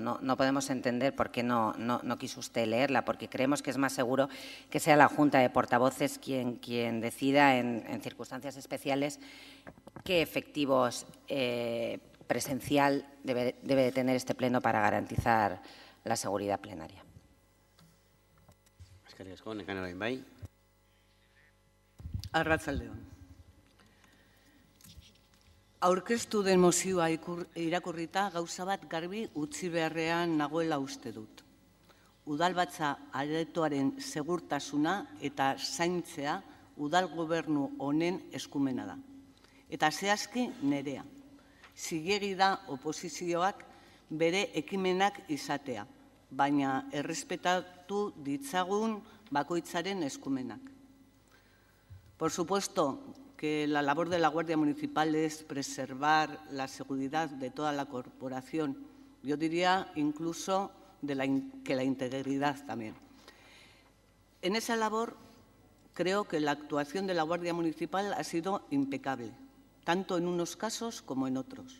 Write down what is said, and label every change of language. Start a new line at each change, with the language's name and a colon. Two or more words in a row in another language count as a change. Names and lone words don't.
Spanish: No podemos entender por qué no quiso usted leerla, porque creemos que es más seguro que sea la Junta de Portavoces quien decida en circunstancias especiales qué efectivos presencial debe de tener este pleno para garantizar la seguridad plenaria.
Basque: Eskerrik asko, Nekane orain bai. Arratsaldeon. Aurkeztu den mozioa irakurrita gauza bat garbi utzi beharrean nagoela uste dut. Udalbatza aretoaren segurtasuna eta zaintzea udal gobernu honen eskumena da. Eta zehazki nerea. Zilegi da oposizioak bere ekimenak izatea, baina errespetatu ditzagun bakoitzaren eskumenak.
Spanish: Por supuesto que la labor de la Guardia Municipal es preservar la seguridad de toda la corporación, yo diría incluso que la integridad también. En esa labor creo que la actuación de la Guardia Municipal ha sido impecable, tanto en unos casos como en otros.